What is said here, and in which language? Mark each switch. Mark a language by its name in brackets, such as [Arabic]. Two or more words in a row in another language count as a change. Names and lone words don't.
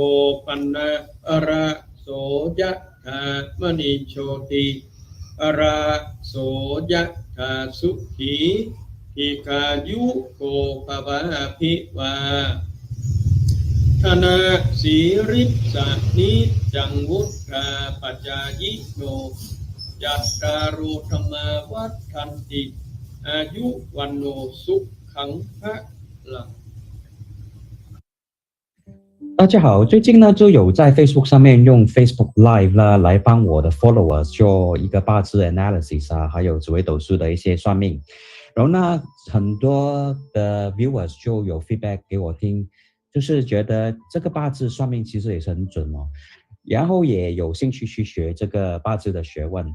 [Pali] ปนะระโสยะถามณิโชติระโสยะถาสุขีทิกายุโกภวะภิวาธนาสีริสานิจังวุฒาปัจจายิโนยัตตารุธรรมาวัฏทันติอายุวันโนสุขังพะลัง [Chinese] 大家好，最近呢就有在 Facebook 上面用 Facebook Live 呢来帮我的 followers 做一个八字 analysis 啊，还有紫微斗数的一些算命。然后呢，很多的 viewers 就有 feedback 给我听，就是觉得这个八字算命其实也是很准哦，然后也有兴趣去学这个八字的学问。